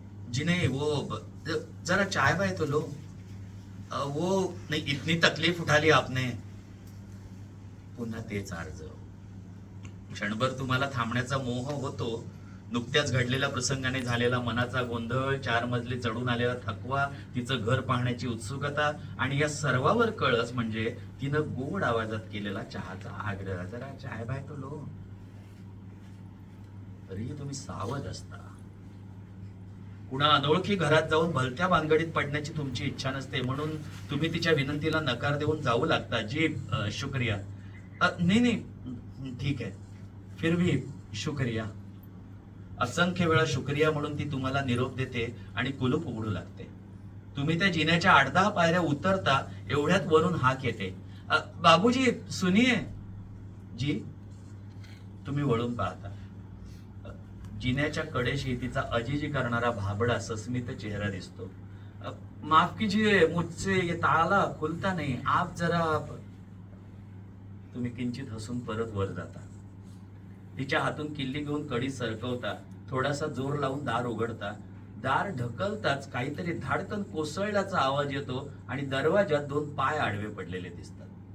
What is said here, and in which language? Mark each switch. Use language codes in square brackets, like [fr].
[hi] जी नहीं, वो जरा चाय बाय तो लो. वो नहीं, इतनी तकलीफ उठा ली आपने. [mr] पुन्हा तेच अर्ज. क्षणभर तुम्हाला थांबण्याचा मोह होतो. नुकत्याच घडलेल्या प्रसंगाने झालेला मनाचा गोंधळ, 4 मजले चढून आलेला थकवा, तिचं घर पाहण्याची उत्सुकता आणि या सर्वावर कळस म्हणजे तिनं गोड आवाजात केलेला चहाचा आग्रह. [hi] जरा चाय बाय तो लो. [mr] तरीही तुम्ही सावध असता. कुणा अनोळखी घरात जाऊन भलत्या भानगडीत पडण्याची तुमची इच्छा नसते, म्हणून तुम्ही तिच्या विनंतीला नकार देऊन जाऊ लागता. [hi] जी शुक्रिया. नहीं, ठीक है, फिर भी शुक्रिया. [mr] असंख्य वेळा शुक्रिया म्हणून ती तुम्हाला निरोप देते आणि कुलूप उघडू लागते. तुम्ही त्या जिन्याच्या 8-10 पायऱ्या उतरता. एवढ्यात वरून हाक येते. [hi] बाबूजी सुनिये. जी. [mr] तुम्ही वळून पाहता. जिन्याच्या कडेशी तिचा अजिजी करणारा भाबडा सस्मित चेहरा दिसतो. [hi] माफ कीजिए, मुझसे ये ताला खुलता नहीं, आप जरा. [mr] तुम्ही किंचित हसून परत वर जाता. तिच्या हातून किल्ली घेऊन कडी सरकवता. थोडासा जोर लावून दार उघडता. दार ढकलताच काहीतरी धाडकन कोसळल्याचा आवाज येतो आणि दरवाजात 2 पाय आडवे पडलेले दिसतात.